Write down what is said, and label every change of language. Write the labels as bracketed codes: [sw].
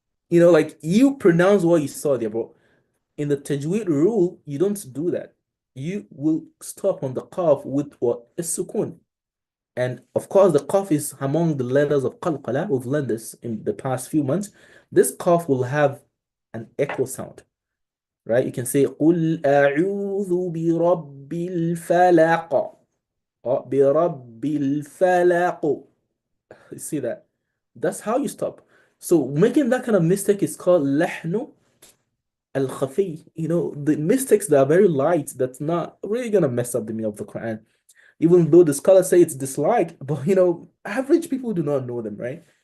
[en] Like you pronounce what you saw there, bro. In the tajweed rule, you don't do that. You will stop on the qaf with what? A sukun. And of course, the qaf is among the letters of qalqala. We've learned this in the past few months. This qaf will have an echo sound, right? [ar] You can say قُلْ أَعُوذُ بِرَبِّ الْفَلَقِ or بِرَبِّ الْفَلَقِ. [en] You see that? That's how you stop. So making that kind of mistake is called lahnu al-khafi. The mistakes that are very light, that's not really gonna mess up the meaning of the Quran. Even though the scholars say it's disliked, but average people do not know them, right?